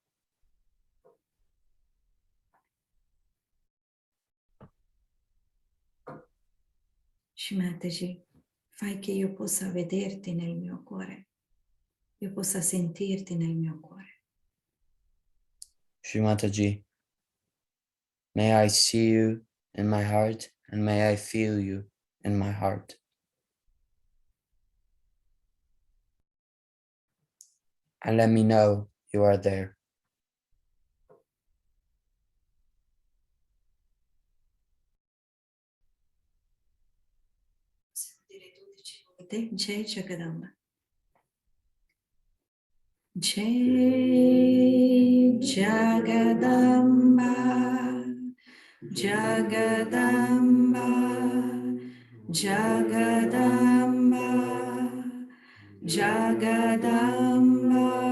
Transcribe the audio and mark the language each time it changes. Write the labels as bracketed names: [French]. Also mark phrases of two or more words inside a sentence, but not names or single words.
[Italian] Shimataji, fai che io possa vederti nel mio cuore, io possa sentirti nel mio cuore. Shrimataji, [English] may I see you in my heart and may I feel you in my heart. And let me know you are there. [Italian] Possiamo dire 12 volte Jai Jagadamba. Jai Jagadamba, Jagadamba, Jagadamba, Jagadamba,